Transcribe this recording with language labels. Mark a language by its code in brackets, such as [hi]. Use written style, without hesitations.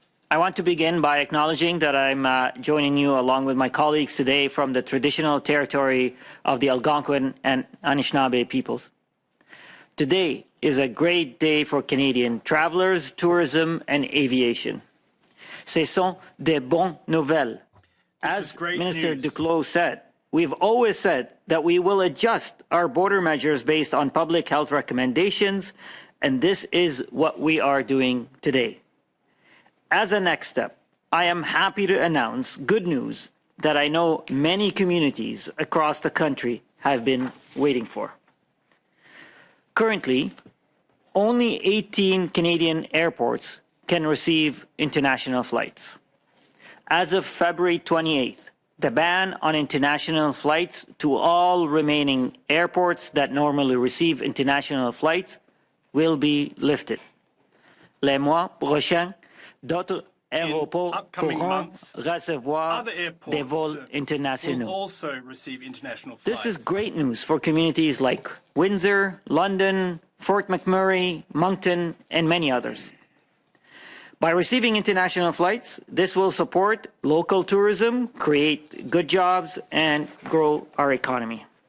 [en] I want to begin by acknowledging that I'm joining you along with my colleagues today from the traditional territory of the Algonquin and Anishinaabe peoples. Today is a great day for Canadian travelers, tourism, and aviation. [fr] Ce sont des bonnes nouvelles. [en] As Minister Duclos said, we've always said that we will adjust our border measures based on public health recommendations, and this is what we are doing today. As a next step, I am happy to announce good news that I know many communities across the country have been waiting for. Currently, only 18 Canadian airports can receive international flights. As of February 28th, the ban on international flights to all remaining airports that normally receive international flights will be lifted. [fr] Les mois prochains, d'autres aéroports pourront recevoir des vols internationaux. [en] Also receive international flights. This is great news for communities like Windsor, London, Fort McMurray, Moncton, and many others. By receiving international flights, this will support local tourism, create good jobs, and grow our economy.